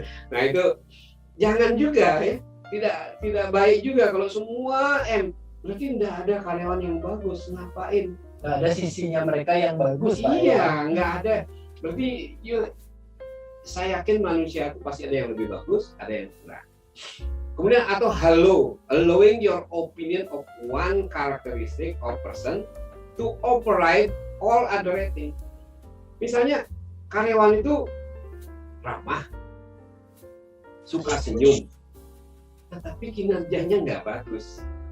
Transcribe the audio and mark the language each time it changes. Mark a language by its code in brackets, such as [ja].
[id] Nah itu jangan juga ya, tidak baik juga kalau semua M. Berarti tidak ada karyawan yang bagus, ngapain? Nggak ada sisinya mereka yang bagus. Iya, nggak ada. Berarti saya yakin manusia itu pasti ada yang lebih bagus, ada yang kurang. Kemudian atau [en] allowing your opinion of one characteristic or person to override all other rating. [id] Misalnya karyawan itu ramah, suka senyum, tetapi kinerjanya nggak bagus.